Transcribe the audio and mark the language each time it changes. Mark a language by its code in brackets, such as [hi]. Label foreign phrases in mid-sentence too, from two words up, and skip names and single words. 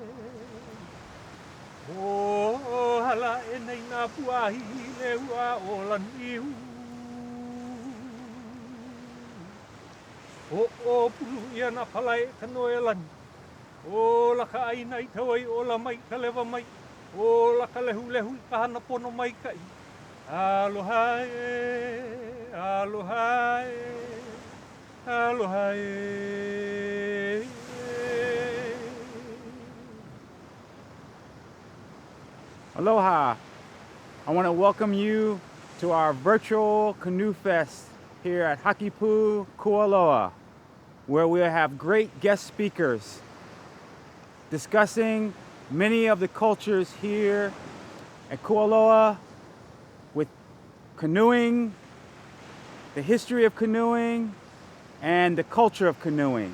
[haw] O hala e nei nā puahi le ua o laniu. O pulu ia nā palai canoe lani. O la ka aina I tau ai o la mai ka lewa mai. O la ka lehu I ka hana pono mai kai. Aloha e, aloha e, aloha e. Aloha. [en] I want to welcome you to our virtual canoe fest here at Hakipuu, Kualoa, where we'll have great guest speakers discussing many of the cultures here at Kualoa with canoeing, the history of canoeing, and the culture of canoeing.